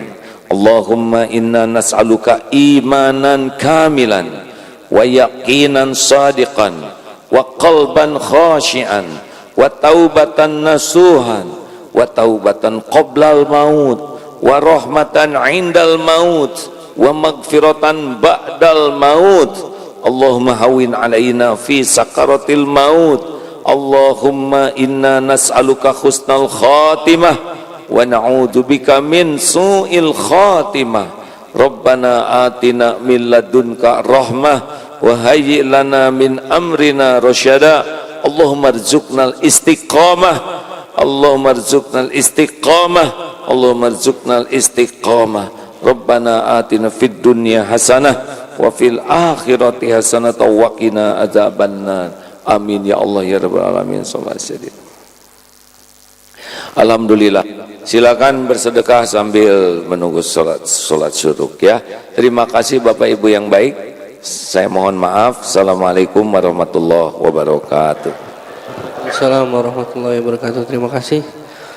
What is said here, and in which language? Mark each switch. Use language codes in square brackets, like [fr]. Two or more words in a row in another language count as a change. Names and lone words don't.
[ar] اللهم إنا نسألك إيمانا كاملا ويقينا صادقا وقلبا خاشعا وتوبة نصوحا وتوبة قبل الموت ورحمة عند الموت ومغفرة بعد الموت. اللهم هون علينا في سكرات الموت. اللهم إنا نسألك حسن الخاتمة ونعوذ بك من سوء الخاتمة. ربنا آتنا من لدنك رحمة وهيئ لنا من أمرنا رشدا. اللهم ارزقنا الاستقامة. اللهم ارزقنا الاستقامة. اللهم ارزقنا الاستقامة. ربنا آتنا في الدنيا حسنة وفي الآخرة حسنة وقنا عذاب النار. آمين يا الله يا رب العالمين. Alhamdulillah. [id] Silakan bersedekah sambil menunggu salat syuruk ya. Terima kasih Bapak Ibu yang baik. Saya mohon maaf. [ar] السلام عليكم ورحمة الله وبركاته. السلام عليكم ورحمة الله وبركاته. [id] Terima kasih.